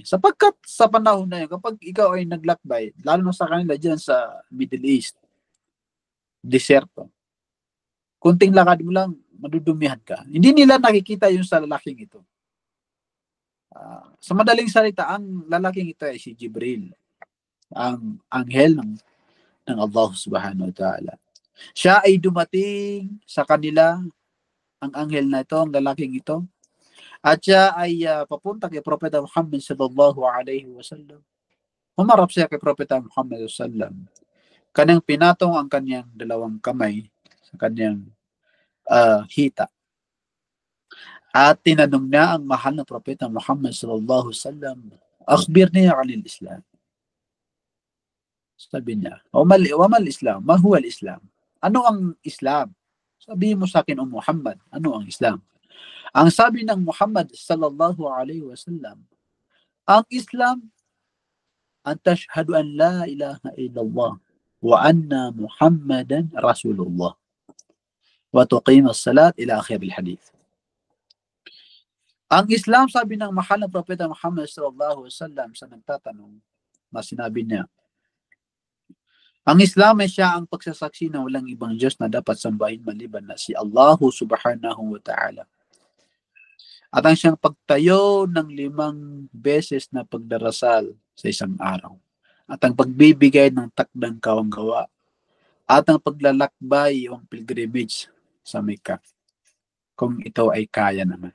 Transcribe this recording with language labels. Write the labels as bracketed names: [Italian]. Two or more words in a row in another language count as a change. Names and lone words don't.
[Filipino] Sapagkat sa panahon na yun, kapag ikaw ay naglakbay, lalo na sa kanila dyan sa Middle East, deserto, kunting lakad mo lang, madudumihan ka. Hindi nila nakikita yung sa lalaking ito. Sa madaling salita, ang lalaking ito ay si Jibril, ang anghel ng [Arabic] الله سبحانه وتعالى. [Filipino] Siya ay dumating sa kanila, ang anghel na ito, ang lalaking ito, at siya ay papunta kay Propeta Muhammad [Arabic] صلى الله عليه وسلم. [Filipino] Humarap siya kay Propeta Muhammad [Arabic] صلى الله عليه وسلم. [Filipino] Kanyang pinatong ang kanyang dalawang kamay sa kanyang hita. At tinanong niya ang mahal na Propeta Muhammad [Arabic] صلى الله عليه وسلم, أخبرني عن الإسلام. [Filipino] Sabi niya, [Arabic] وما الإسلام، ما هو الإسلام? [Filipino] Ano ang Islam? Sabihin mo sa akin, O Muhammad, ano ang Islam? Ang sabi ng Muhammad [Arabic] صلى الله عليه وسلم, [Filipino] ang Islam, [Arabic] أن تشهد أن لا إله إلا الله وأن محمدا رسول الله وتقيم الصلاة إلى آخر الحديث. [Filipino] Ang Islam, sabi ng mahal na Propeta Muhammad [Arabic] صلى الله عليه وسلم [Filipino] sa nagtatanong, na sinabi niya, ang Islam ay siya ang pagsasaksi na walang ibang Diyos na dapat sambahin maliban na si [Arabic] الله سبحانه وتعالى. [Filipino] At ang siyang pagtayo ng 5 beses na pagdarasal sa isang araw. At ang pagbibigay ng takdang kawanggawa. At ang paglalakbay o ang pilgrimage sa Mecca. Kung ito ay kaya naman.